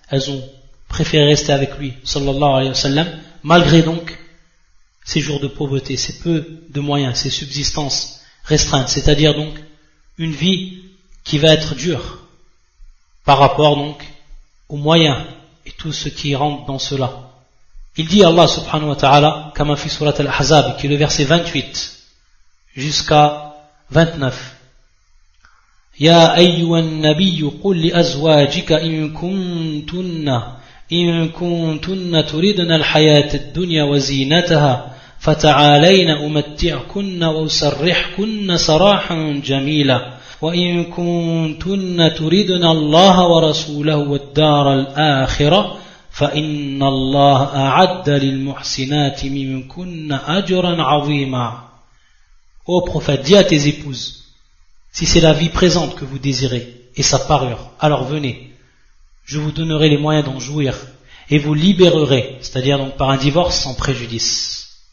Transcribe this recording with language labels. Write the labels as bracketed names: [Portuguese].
[French] Elles ont préféré rester avec lui, sallallahu alayhi wa sallam, malgré donc ces jours de pauvreté, ces peu de moyens, ces subsistances restreintes, c'est-à-dire donc une vie qui va être dure par rapport donc aux moyens et tout ce qui rentre dans cela. Il dit Allah subhanahu wa ta'ala, comme fi surat al-Ahzab, qui est le verset 28 jusqu'à 29. [Arabic] يا أيها النبي قل لأزواجك إن كنتن إن كنتن تريدن الحياة الدنيا وزينتها فتعالين أمتعكن وأسرحكن سراحا جميلا وإن كنتن تريدن الله ورسوله والدار الآخرة فإن الله أعد للمحسنات منكن أجرا عظيما. [French] Ô prophète, dis à tes épouses, si c'est la vie présente que vous désirez et sa parure, alors venez, je vous donnerai les moyens d'en jouir et vous libérerai, c'est-à-dire donc par un divorce sans préjudice.